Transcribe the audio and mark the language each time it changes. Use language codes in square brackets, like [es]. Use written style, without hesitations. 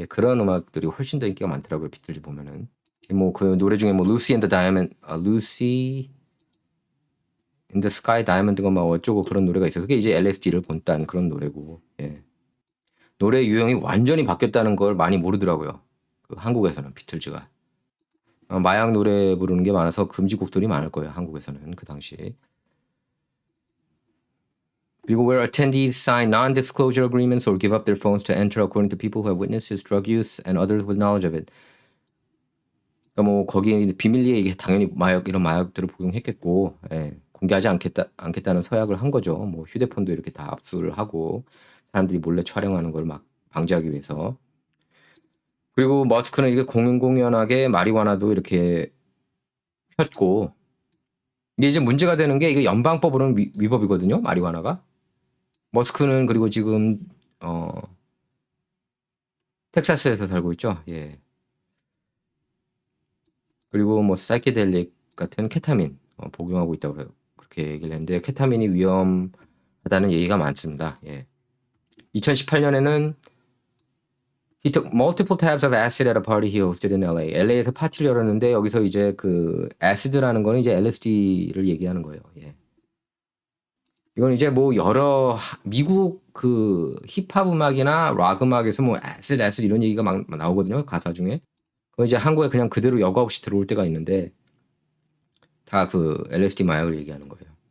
[ko] 예, 그런 음악들이 훨씬 더 인기가 많더라고요. 비틀즈 보면은 뭐 그 노래 중에 뭐 Lucy and the Diamond, Lucy in the Sky Diamond가 막 어쩌고 그런 노래가 있어요. 그게 이제 LSD를 본딴 그런 노래고, 예. 노래 유형이 완전히 바뀌었다는 걸 많이 모르더라고요. 그 한국에서는 비틀즈가 마약 노래 부르는 게 많아서 금지곡들이 많을 거예요. 한국에서는 그 당시. [en] 그리고 where attendees sign non-disclosure agreements or give up their phones to enter according to people who have witnessed his drug use and others with knowledge of it. [ko] 그러니까 뭐 거기 비밀리에 이게 당연히 이런 마약들을 복용했겠고, 예, 공개하지 않겠다는 서약을 한 거죠. 뭐 휴대폰도 이렇게 다 압수를 하고 사람들이 몰래 촬영하는 걸 막 방지하기 위해서. 그리고 머스크는 이게 공연하게 마리화나도 이렇게 폈고 이게 이제 문제가 되는 게 이게 연방법으로는 위법이거든요. 마리화나가. 머스크는 그리고 지금 텍사스에서 살고 있죠. 예. 그리고 뭐 사이케델릭 같은 케타민 복용하고 있다고 그렇게 얘기를 했는데 케타민이 위험하다는 얘기가 많습니다. 예. 2018년에는 [en] He took multiple tabs of acid at a party he hosted in LA. [ko] LA에서 파티를 열었는데 여기서 이제 그 아시드라는 거는 이제 LSD를 얘기하는 거예요. 예. 이건 이제 뭐 여러 미국 그 힙합 음악이나 락 음악에서 뭐 아시드 이런 얘기가 막 나오거든요. 가사 중에. 그거 이제 한국에 그냥 그대로 여과 없이 들어올 때가 있는데 다 그 LSD 마약을 얘기하는 거예요.